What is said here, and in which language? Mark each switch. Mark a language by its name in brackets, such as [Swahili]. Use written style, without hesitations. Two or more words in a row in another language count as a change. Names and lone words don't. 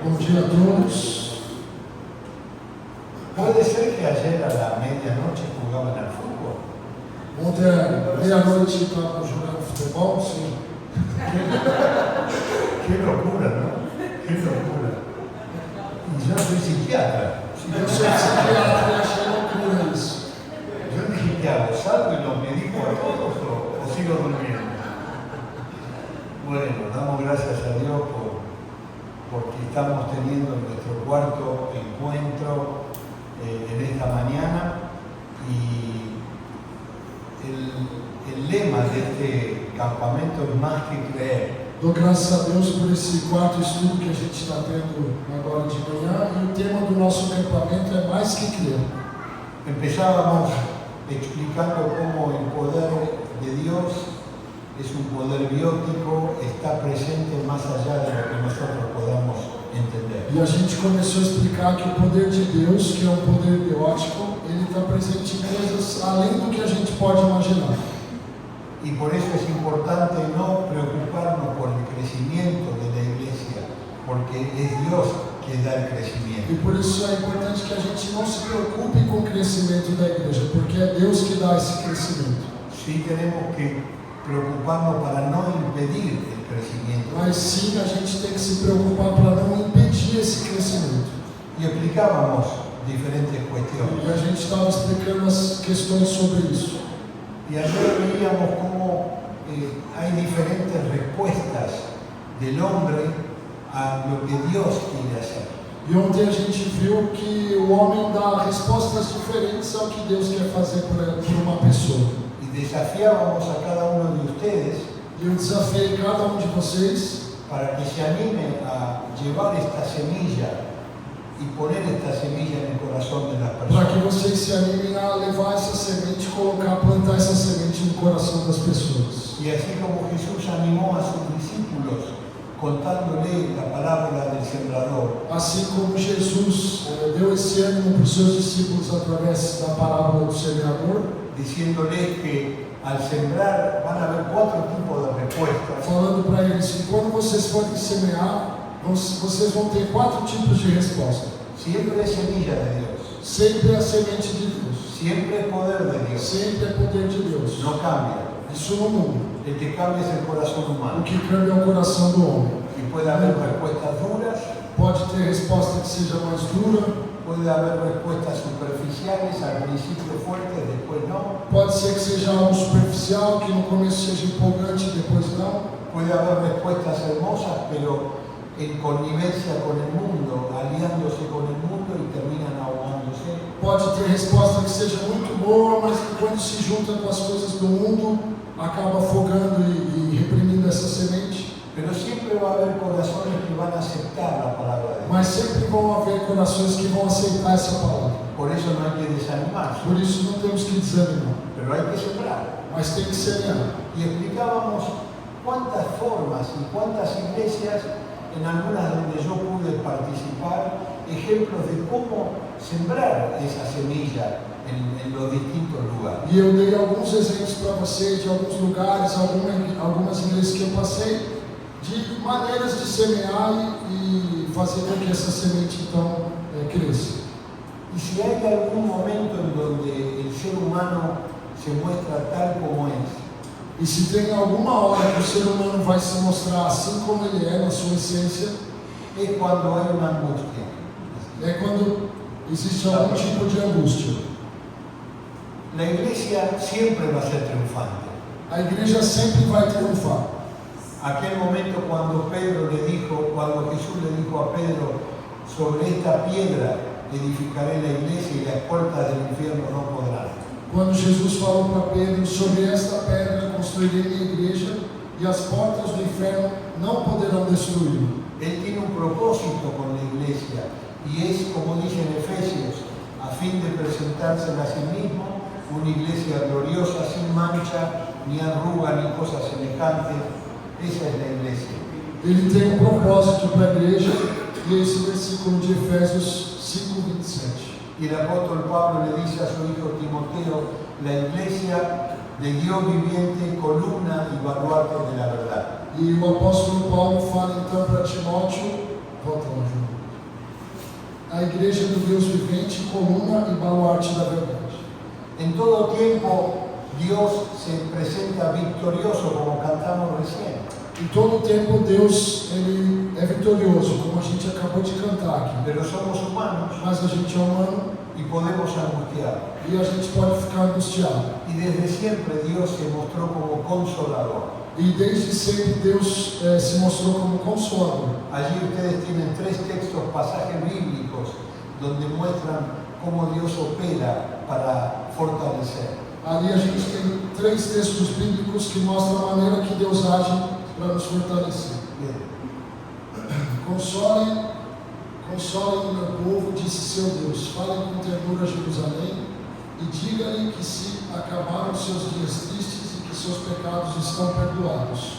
[Spanish] dia a todos. Puede ser que ayer a la medianoche jugaban al fútbol. [Portuguese] Ontem, meia-noite, estavam jogando futebol, sim. [Spanish] Qué locura, ¿no? Qué locura. Y yo soy psiquiatra. [Portuguese] Eu sou psiquiatra e achei loucura isso. [Spanish] Yo dije, ¿qué hago? ¿Salgo y los medico a todos o sigo durmiendo? Bueno, damos gracias a Dios porque estamos teniendo nuestro cuarto encuentro en esta mañana y el lema de este campamento es más que creer. [Portuguese] Dou graças a Deus por esse quarto estudo que a gente está tendo agora de manhã, e o tema do nosso acampamento é mais que crer. [Spanish] Empezábamos explicando cómo el poder de Dios es un poder biótico, está presente más allá de lo que nosotros podamos entender. [Portuguese] E a gente começou a explicar que o poder de Deus, que é um poder biótico, ele está presente em coisas além do que a gente pode imaginar. [Spanish] Y por eso es importante no preocuparnos por el crecimiento de la iglesia, porque es Dios que da el crecimiento. [Portuguese] E por isso é importante que a gente não se preocupe com o crescimento da igreja, porque é Deus que dá esse crescimento. [Spanish] Sí tenemos que preocuparnos para no impedir el crecimiento. [Portuguese] Mas sim, a gente tem que se preocupar para não impedir esse crescimento. [Spanish] Y explicábamos diferentes [Portuguese] E [Spanish] cuestiones. [Portuguese] a gente estava explicando as questões sobre isso. [Spanish] Y ayer veíamos cómo hay diferentes respuestas del hombre a lo que Dios quiere hacer. [Portuguese] E ontem a gente viu que o homem dá respostas diferentes ao que Deus quer fazer por uma pessoa. [Spanish] Y desafiábamos a cada uno de ustedes [Portuguese] E eu desafiei cada um de vocês [Spanish] para que se anime a llevar esta semilla y poner esta semilla en el corazón de las [Portuguese] para [Spanish] personas. [Portuguese] que vocês se animem a levar essa semente, plantar essa semente no coração das pessoas. [Spanish] Y así como Jesús animó a sus discípulos contándole la parábola del sembrador, [Portuguese] Assim como Jesus deu esse ânimo para os seus discípulos através da parábola do semeador, [Spanish] diciéndoles que al sembrar van a haber 4 tipos de respuestas. [Portuguese] falando para eles que quando vocês forem semear, vocês vão ter 4 tipos de resposta. [Spanish] Siempre es semilla de Dios, [Portuguese] Sempre é a semente de Deus, [Spanish] siempre es poder de Dios, [Portuguese] sempre é poder de Deus. [Spanish] no cambia. [Portuguese] Isso não muda. [Spanish] El que cambia es el corazón [Portuguese] O [Spanish] humano. [Portuguese] que cambia é o coração do homem. [Spanish] Y puede haber respuestas duras, [Portuguese] Pode ter resposta que seja mais dura, [Spanish] puede haber respuestas superficiales, al principio fuertes, después no. [Portuguese] pode ser que seja algo superficial, que no começo seja empolgante e depois não. [Spanish] Puede haber respuestas hermosas, pero en connivencia con el mundo, aliándose con el mundo y terminan ahogándose. [Portuguese] Pode ter resposta que seja muito boa, mas que quando se junta com as coisas do mundo, acaba afogando e reprimindo essa semente. [Spanish] Pero siempre va a haber corazones que van a aceptar la palabra de Dios. [Portuguese] Mas sempre vão haver corações que vão aceitar essa palavra. [Spanish] Por eso no hay que desanimarse, [Portuguese] Por isso não temos que desanimar, [Spanish] pero hay que sembrar. [Portuguese] mas tem que semear. [Spanish] Y explicábamos cuántas formas y cuántas iglesias, en algunas donde yo pude participar, ejemplos de cómo sembrar esa semilla en los distintos lugares. [Portuguese] E eu dei alguns exemplos para vocês de alguns lugares, algumas igrejas que eu passei, de maneiras de semear e fazer com que essa semente então cresça. [Spanish] Y si hay algún momento en donde el ser humano se muestra tal como es, [Portuguese] E se tem alguma hora que o ser humano vai se mostrar assim como ele é, na sua essência, [Spanish] es cuando hay una angustia. [Portuguese] é quando existe algum tipo de angústia. [Spanish] La iglesia siempre va a ser triunfante. [Portuguese] A igreja sempre vai triunfar. [Spanish] Aquel momento cuando Jesús le dijo a Pedro, sobre esta piedra edificaré la iglesia y las puertas del infierno no podrán. [Portuguese] Quando Jesus falou para Pedro, sobre esta pedra construirei minha igreja e as portas do inferno não poderão destruí-lo. [Spanish] Él tiene un propósito con la iglesia y es, como dice en Efesios, a fin de presentársela a sí mismo, una iglesia gloriosa, sin mancha, ni arruga, ni cosa semejante. Esa es la iglesia. [Portuguese] Ele tem propósito para a igreja, e esse versículo de Efésios 5:27. [Spanish] Y el apóstol Pablo le dice a su hijo Timoteo, la iglesia de Dios viviente, columna y baluarte de la verdad. [Portuguese] E o apóstolo Paulo fala então para Timóteo, volta lá, João. a igreja do Deus vivente, coluna e baluarte da verdade. [Spanish] En todo tiempo Dios se presenta victorioso, como cantamos recién. [Portuguese] Em todo tempo Deus ele é vitorioso, como a gente acabou de cantar aqui. [Spanish] Pero somos humanos [Portuguese] Mas a gente é humano [Spanish] y podemos angustiar. [Portuguese] e a gente pode ficar angustiado. [Spanish] Y desde siempre Dios se mostró como consolador. [Portuguese] E desde sempre Deus se mostrou como consolador. [Spanish] Allí ustedes tienen 3 textos, pasajes bíblicos, donde muestran cómo Dios opera para fortalecer. [Portuguese] Ali a gente tem 3 textos bíblicos que mostram a maneira que Deus age para nos fortalecer. [Spanish] Bien. [Portuguese] Consolem o meu povo, disse seu Deus. Falem com ternura a Jerusalém e diga-lhe que se acabaram seus dias tristes e que seus pecados estão perdoados.